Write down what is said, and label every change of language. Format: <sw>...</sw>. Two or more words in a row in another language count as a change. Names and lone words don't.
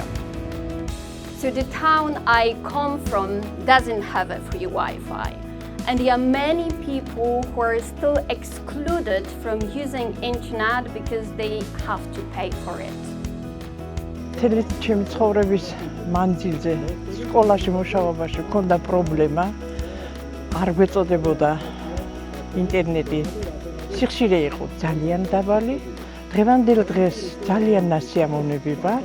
<en>So the town I come from doesn't have a free Wi-Fi, and there are many people who are still excluded from using internet because they have to pay for it.</en> <ka>მთელი ჩემი ცხოვრების მანძილზე სკოლაში მუშაობაში მქონდა პრობლემა, არ გვეწოდებოდა ინტერნეტი. სიხშირე იყო ძალიან დაბალი. დღევანდელ დღეს ძალიან ნასიამოვნები ვართ.</ka>